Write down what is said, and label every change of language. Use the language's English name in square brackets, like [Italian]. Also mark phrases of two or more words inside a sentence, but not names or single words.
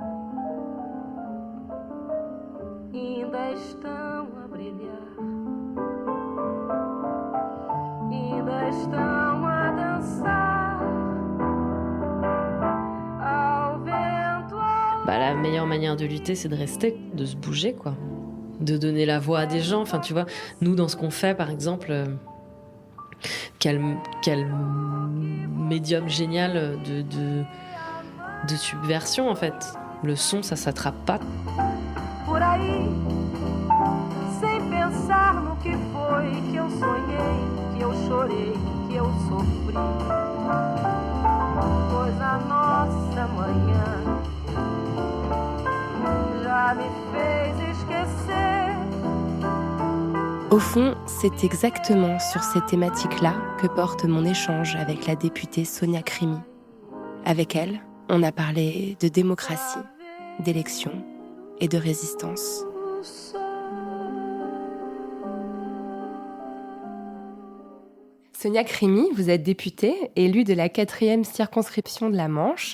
[Portuguese] ainda estão a brilhar, ainda estão a dançar ao vento. [French] La meilleure manière de lutter, c'est de rester, de se bouger, quoi. De donner la voix à des gens. Enfin, tu vois, nous, dans ce qu'on fait, par exemple... Quel médium génial de subversion, en fait. Le son, ça s'attrape pas. [Portuguese] Por aí, sem pensar no que foi que eu sonhei, que eu chorei, que eu sofri. Pois a nossa manhã já me fez esquecer. [French] Au fond, c'est exactement sur ces thématiques-là que porte mon échange avec la députée Sonia Krimi. Avec elle, on a parlé de démocratie, d'élection et de résistance. Sonia Krimi, vous êtes députée, élue de la 4e circonscription de la Manche.